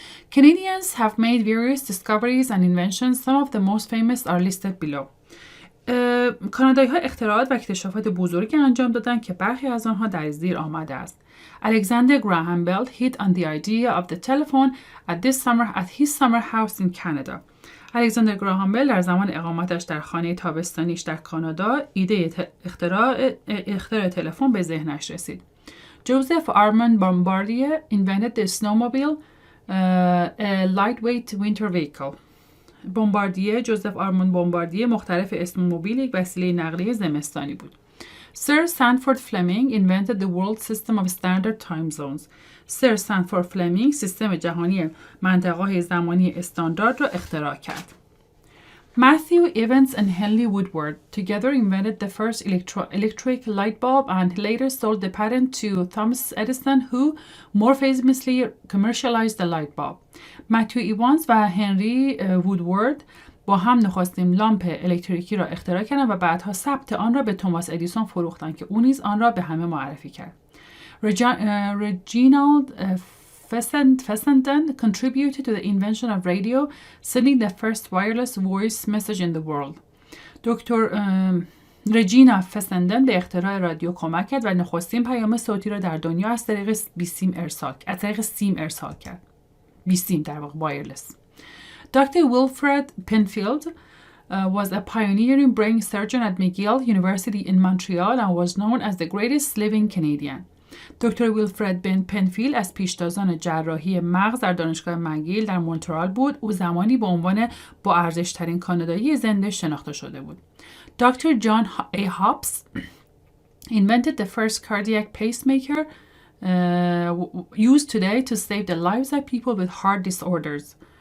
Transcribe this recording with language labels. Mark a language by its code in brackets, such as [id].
[en] Canadians have made various discoveries and inventions. Some of the most famous are listed below. [fa] کانادایی‌ها اختراعات و اکتشافات بزرگی انجام دادند که برخی از آنها در زیر آمده است. [en] Alexander Graham Bell hit on the idea of the telephone at his summer house in Canada. [fa] الکساندر گراهام بل در زمان اقامتش در خانه تابستانیش در کانادا ایده اختراع تلفن به ذهنش رسید. [en] Joseph Armand Bombardier invented the snowmobile, a lightweight winter vehicle. [fa] جوزف آرماند بمباردیه مخترع اسموموبیل یک وسیله نقلیه زمستانی بود. [en] Sir Sanford Fleming invented the world system of standard time zones. [fa] سر سنفورد فلمینگ سیستم جهانی منطقه‌های زمانی استاندارد را اختراع کرد. [en] Matthew Evans and Henry Woodward together invented the first electric light bulb and later sold the patent to Thomas Edison, who more famously commercialized the light bulb. [fa] متیو ایوانز و هنری وودورد با هم نخستین لامپ الکتریکی را اختراع کردند و بعدها ثبت آن را به توماس ادیسون فروختند که او نیز آن را به همه معرفی کرد. [en] Reginald Fessenden contributed to the invention of radio, sending the first wireless voice message in the world. [fa] دکتر رجینا فسندن به اختراع رادیو کمک کرد و نخستین پیام صوتی را در دنیا از طریق سیم ارسال کرد. بیسیم در واقع وایرلس. Dr. [en] Wilfred Penfield was a pioneering brain surgeon at McGill University in Montreal and was known as the greatest living Canadian. [fa] دکتر ویلفرد پنفیل از پیشتازان جراحی مغز در دانشگاه مگیل در مونترال بود. او زمانی به عنوان با ارزش‌ترین کانادایی زنده شناخته شده بود. [en] Doctor John A Hopps invented the first cardiac pacemaker used today to save the lives of people with heart disorders.